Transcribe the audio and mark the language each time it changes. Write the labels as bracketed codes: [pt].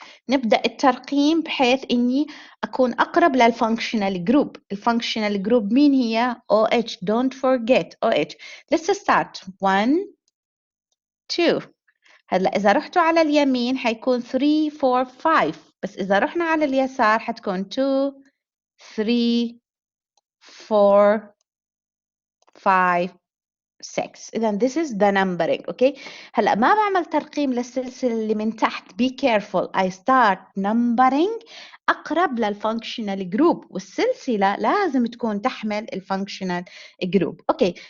[ar] نبدأ الترقيم بحيث إني أكون أقرب للfunctional group. الfunctional group مين هي؟ OH. [en] Don't forget OH. Let's start. 1, 2. [ar] هلا إذا رحتوا على اليمين حيكون 3 4 5 بس إذا رحنا على اليسار حتكون 2 3 4 5 6. [en] إذا this is the numbering. okay. [ar] هلا ما بعمل ترقيم للسلسلة اللي من تحت. [en] be careful. I start numbering [ar] أقرب للfunctional group والسلسلة لازم تكون تحمل الfunctional group. okay.